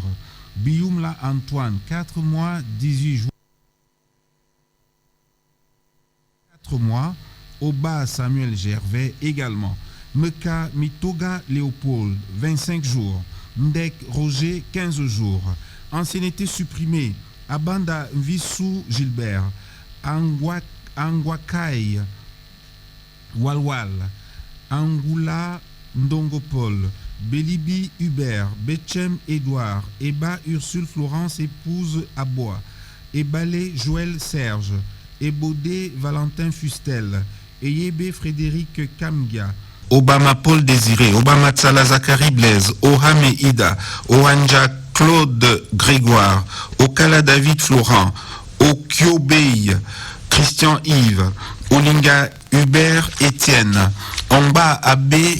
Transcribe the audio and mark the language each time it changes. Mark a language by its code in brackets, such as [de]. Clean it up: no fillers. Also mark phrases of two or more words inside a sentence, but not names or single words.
[fr] Bioumla Antoine, 4 mois 18 jours. 4 mois. Oba Samuel Gervais également. Meka Mitoga Léopold, 25 jours. Ndek Roger, 15 jours. Ancienneté supprimée. Abanda Vissou Gilbert. Angwakai Walwal. Angoula Ndongopol. Belibi Hubert. Betchem Édouard. Eba Ursule Florence épouse Abois. Ebalé Joël Serge. Ebodé Valentin Fustel. Eyebe Frédéric Kamgia. Obama Paul Désiré, Obama Tsala Zachary Blaise, Ohame Ida, Oanja Claude Grégoire, Okala David Florent, Okyobei Christian Yves, Olinga Hubert Étienne, Omba Abbé